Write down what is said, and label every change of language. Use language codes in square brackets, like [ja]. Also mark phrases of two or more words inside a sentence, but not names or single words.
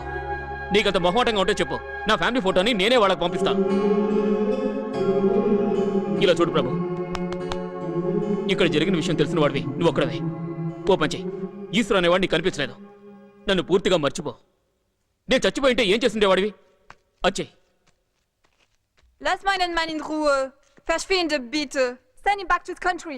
[te] నీకంత మొహమాటంగా ఉంటే చెప్పు, నా [en] family photo [te] నేనే వాళ్ళకి పంపిస్తాను. ఇలా చూడు ప్రభు, ఇక్కడ జరిగిన విషయం తెలిసిన వాడివి నువ్వు ఒక్కడవే. ఓ పని చెయ్యి. ఈశ్వరు అనేవాడు నీకు కనిపించలేదు. నన్ను పూర్తిగా మర్చిపో. నేను చచ్చిపోయింటే ఏం చేస్తుండేవాడివి? వచ్చేయి. [de] Lass meinen Mann in Ruhe. Verschwinde bitte. [en] Send ihn back to the country.